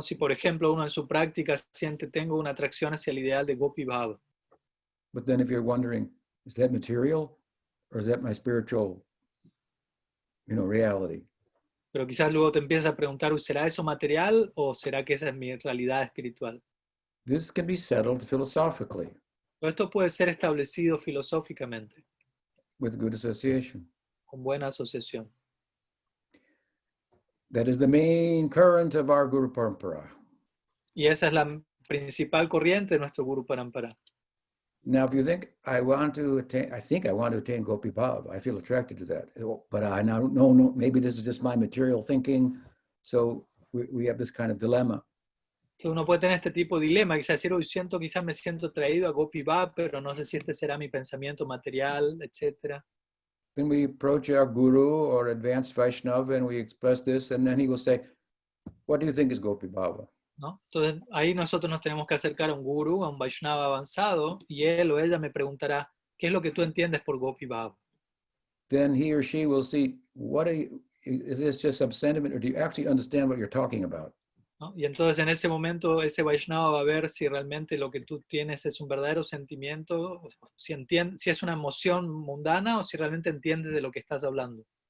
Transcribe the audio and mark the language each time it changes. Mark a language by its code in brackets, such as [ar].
[es] Si, por ejemplo, uno en su práctica siente, tengo una atracción hacia el ideal de Gopi Bhava. [en] But then if you're wondering, is that material or is that my spiritual, reality? [es] Pero quizás luego te empiezas a preguntar, ¿será eso material o será que esa es mi realidad espiritual? [en] This can be settled philosophically [es] Pero esto puede ser establecido filosóficamente, [en] with good association. [es] con buena asociación. [en] That is the main current of our Guru Parampara. [es] Y esa es la principal corriente de nuestro Guru Parampara. [en] Now, if you think I think I want to attain Gopi Bhav, I feel attracted to that. But I now no, maybe this is just my material thinking. So we have this kind of dilemma. [es] Entonces uno puede tener este tipo de dilema, quizás decir, hoy quizás me siento atraído a Gopi Bhav, pero no sé si este será mi pensamiento material, etc. [en] Then we approach our Guru or advanced Vaishnava and we express this, and then he will say, what do you think is Gopi Bhava? [es] ¿No? Entonces ahí nosotros nos tenemos que acercar a un guru, a un Vaishnava avanzado, y él o ella me preguntará, ¿qué es lo que tú entiendes por Gopi Bhav? [en] Then he or she will see, is this just some sentiment, or do you actually understand what you're talking about? [es] ¿No? Y entonces en ese momento ese Vaishnava va a ver si realmente lo que tú tienes es un verdadero sentimiento, si es una emoción mundana o si realmente entiendes de lo que estás hablando.